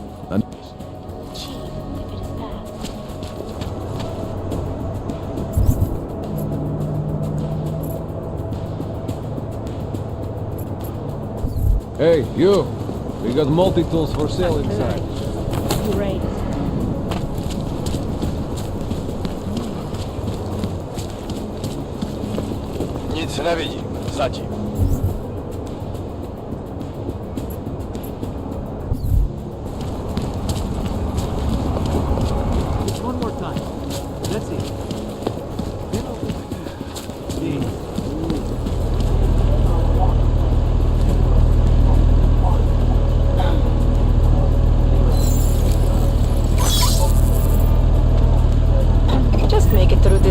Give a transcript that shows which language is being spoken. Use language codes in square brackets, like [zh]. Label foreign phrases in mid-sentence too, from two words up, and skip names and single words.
[en] Hey, you! We got multi-tools for sale inside. Great. [cs] Nic nevidím, zatím. [en] One more time. That's it. Then over here. Just make it through this.